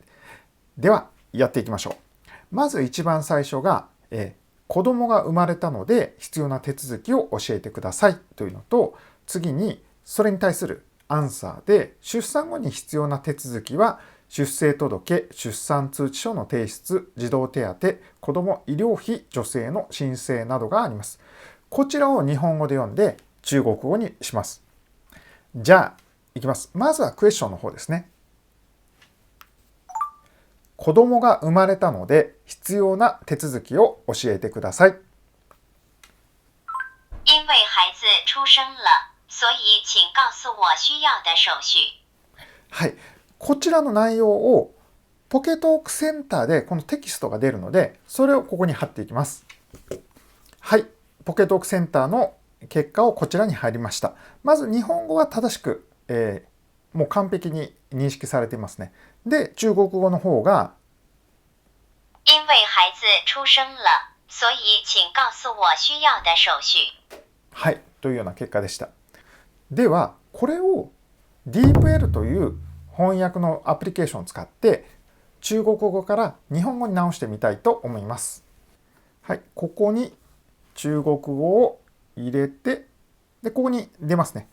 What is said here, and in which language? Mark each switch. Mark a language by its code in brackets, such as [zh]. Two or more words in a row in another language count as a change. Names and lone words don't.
[ja] では、やっていきましょう。まず一番最初が、子供が生まれたので必要な手続きを教えてくださいというのと、次にそれに対するアンサーで、出産後に必要な手続きは、出生届、出産通知書の提出、児童手当、子供医療費助成の申請などがあります。こちらを日本語で読んで中国語にします。じゃあ、いきます。まずはクエスチョンの方ですね。子供が生まれたので必要な手続きを教えてください。 [zh] 因为孩子出生了，所以请告诉我需要的手续。 [ja] はい。こちらの内容をポケトークセンターでこのテキストが出るので、それをここに貼っていきます。はい。ポケトークセンターの結果をこちらに入りました。まず日本語は正しく、もう完璧に認識されていますね。で、中国語の方が、 [zh] 因为孩子出生了，所以请告诉我需要的手续。 [ja] はい、というような結果でした。では、これを DeepL という翻訳のアプリケーションを使って中国語から日本語に直してみたいと思います。はい、ここに中国語を入れて、で、ここに出ますね。